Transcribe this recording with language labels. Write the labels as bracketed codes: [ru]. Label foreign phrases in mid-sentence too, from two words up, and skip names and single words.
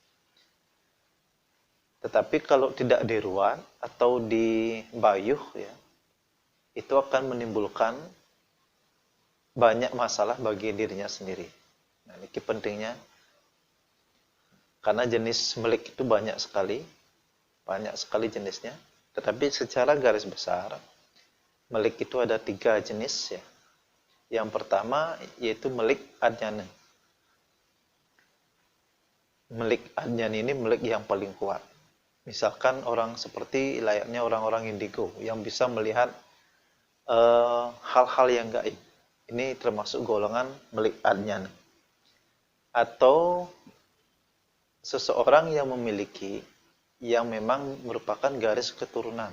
[id] Tetapi kalau tidak diruat atau dibayuh ya, itu akan menimbulkan banyak masalah bagi dirinya sendiri. Nah, ini pentingnya karena jenis melik itu banyak sekali jenisnya. Tetapi secara garis besar, melik itu ada 3 jenis ya. Yang pertama yaitu melik adnyana. Melik adnyana ini melik yang paling kuat. Misalkan orang seperti layaknya orang-orang indigo yang bisa melihat hal-hal yang gaib. Ini termasuk golongan melik adnyana. Atau seseorang yang memiliki yang memang merupakan garis keturunan.